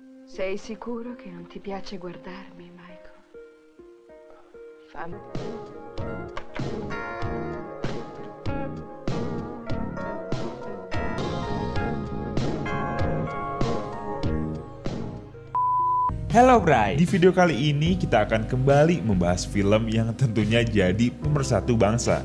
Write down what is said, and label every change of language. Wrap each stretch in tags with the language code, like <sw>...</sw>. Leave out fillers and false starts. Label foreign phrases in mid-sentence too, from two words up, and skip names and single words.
<it>Sei sicuro che non ti piace guardarmi, Michael? Fammi...</it> <id>Hello Bray, di video kali ini kita akan kembali membahas film yang tentunya jadi pemersatu bangsa.</id>